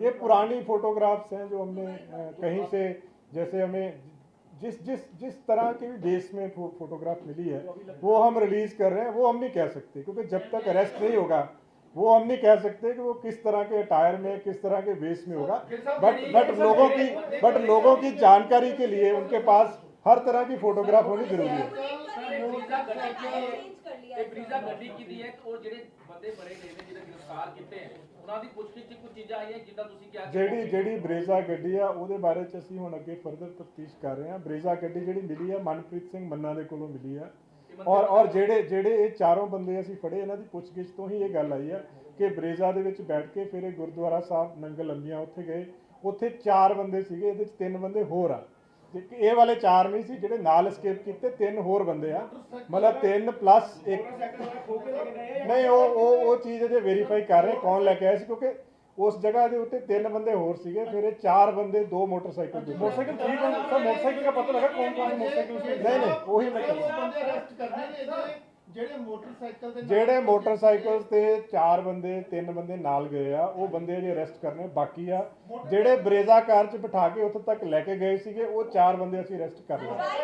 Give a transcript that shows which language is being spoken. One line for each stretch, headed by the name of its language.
Hindi: ये पुरानी फोटोग्राफ्स हैं जो हमने कहीं से, जैसे हमें जिस तरह के भी बेस में फोटोग्राफ मिली है वो हम रिलीज कर रहे हैं। वो हम नहीं कह सकते क्योंकि जब तक अरेस्ट नहीं होगा वो हम नहीं कह सकते कि वो किस तरह के अटायर में किस तरह के बेस में होगा। बट लोगों की जानकारी के लिए उनके पास हर तरह की फोटोग्राफ होनी जरूरी है। ब्रीजा गड्डी की दी है और
Punjabi: ਜਿਹੜੇ ਬੰਦੇ ਬੜੇ ਗਏ ਨੇ ਜਿਹੜੇ ਗ੍ਰਿਫਤਾਰ ਕੀਤੇ ਹਨ ਉਹਨਾਂ ਦੀ ਪੁੱਛਗਿੱਛ 'ਚ ਕੁਝ ਚੀਜ਼ਾਂ ਆਈਆਂ ਜਿੱਦਾਂ ਤੁਸੀਂ ਕਿਹਾ ਜਿਹੜੀ ਬਰੇਜ਼ਾ ਗੱਡੀ ਆ ਉਹਦੇ ਬਾਰੇ 'ਚ ਅਸੀਂ ਹੁਣ ਅੱਗੇ ਫਰਦਰ ਤਫਤੀਸ਼ ਕਰ ਰਹੇ ਹਾਂ। ਬਰੇਜ਼ਾ ਗੱਡੀ ਜਿਹੜੀ ਮਿਲੀ ਆ ਮਨਪ੍ਰੀਤ ਸਿੰਘ ਮੰਨਾ ਦੇ ਕੋਲੋਂ ਮਿਲੀ ਆ ਔਰ ਜਿਹੜੇ ਇਹ ਚਾਰੋਂ ਬੰਦੇ ਅਸੀਂ ਫੜੇ ਇਹਨਾਂ ਦੀ ਪੁੱਛਗਿੱਛ ਤੋਂ ਹੀ ਇਹ ਗੱਲ ਆਈ ਆ ਕਿ ਬਰੇਜ਼ਾ ਦੇ ਵਿੱਚ ਬੈਠ ਕੇ ਫਿਰ ਇਹ ਗੁਰਦੁਆਰਾ ਸਾਹਿਬ ਨੰਗਲ ਅੰਬੀਆਂ ਉੱਥੇ ਗਏ। ਉੱਥੇ 4 ਬੰਦੇ ਸੀਗੇ, ਇਹਦੇ 'ਚ 3 ਬੰਦੇ ਹੋਰ ਆ, ਇਹ ਵਾਲੇ 4 ਨਹੀਂ ਸੀ ਜਿਹੜੇ ਨਾਲ escape ਕੀਤੇ, 3 ਹੋਰ ਬੰਦੇ ਆ, ਮਤਲਬ 3 ਪਲੱਸ 1। ਨਹੀਂ, ਉਹ ਚੀਜ਼ ਅਜੇ ਵੈਰੀਫਾਈ ਕਰ ਰਹੇ ਕੌਣ ਲੈ ਕੇ ਆਇਆ ਸੀ, ਕਿਉਂਕਿ ਉਸ ਜਗ੍ਹਾ ਦੇ ਉੱਤੇ 3 ਬੰਦੇ ਹੋਰ ਸੀਗੇ, ਫਿਰ ਇਹ 4 ਬੰਦੇ
Hindi: 2 मोटरसाइकिल ठीक है सर। मोटरसाइकिल का पता लगा कौन कौन मोटरसाइकिल? नहीं वही मैं
Punjabi: ਜਿਹੜੇ ਮੋਟਰਸਾਈਕਲ ਤੇ 4 ਬੰਦੇ 3 ਬੰਦੇ ਨਾਲ ਗਏ ਆ ਉਹ ਬੰਦੇ ਅਜੇ ਅਰੈਸਟ ਕਰਨੇ ਬਾਕੀ ਆ। ਜਿਹੜੇ ਬਰੇਜ਼ਾ ਕਾਰ 'ਚ ਬਿਠਾ ਕੇ ਉੱਥੇ ਤੱਕ ਲੈ ਕੇ ਗਏ ਸੀਗੇ ਉਹ 4 ਬੰਦੇ ਅਸੀਂ ਅਰੈਸਟ ਕਰ ਲਏ।